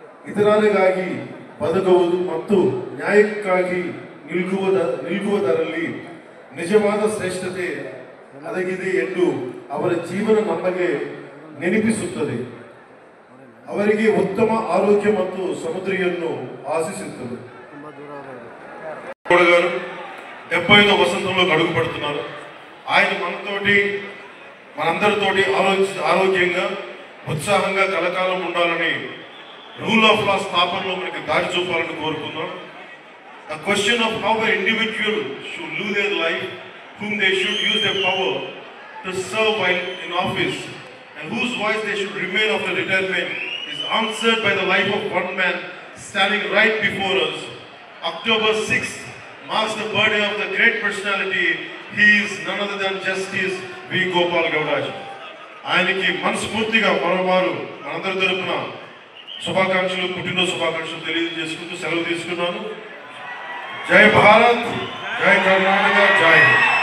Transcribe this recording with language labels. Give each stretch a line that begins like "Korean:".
Kannada: ಇತರರಿಗಾಗಿ ಬದುಕುವುದು ಮತ್ತು ನ್ಯಾಯಕ್ಕಾಗಿ ನಿಲ್ಲುವುದರಲ್ಲಿ ನಿಜವಾದ ಶ್ರೇಷ್ಠತೆ ಅಡಗಿದೆ ಎಂದು ಅವರ ಜೀವನ ನಮಗೆ ನೆನಪಿಸುತ್ತದೆ. ಅವರಿಗೆ ಉತ್ತಮ ಆರೋಗ್ಯ ಮತ್ತು ಸಮೃದ್ಧಿಯನ್ನು ఆశిస్తున్నారు.
Telugu: 75వ వసంతంలో అడుగుపడుతున్నారు. ఆయన మనందరితోటి ఆరోగ్యంగా, ఉత్సాహంగా కలకాలం ఉండాలని, రూల్ ఆఫ్ లా స్థాపనలో మనకి దారి చూపాలని కోరుకుందాం.
English: The question of how an individual should live their life, whom they should use their power to serve while in office, and whose voice they should remain after retirement, is answered by the life of one man standing right before us. October 6th marks the birthday of the great personality. He is none other than Justice V. Gopal Gowda.
Telugu: ఆయనకి మనస్ఫూర్తిగా మరోమారు మనందరి తరపున శుభాకాంక్షలు, పుట్టినరోజు శుభాకాంక్షలు తెలియజేసుకుంటూ సెలవు తీసుకున్నాను. జై భారత్, జై కర్ణాటక, జై హింద్.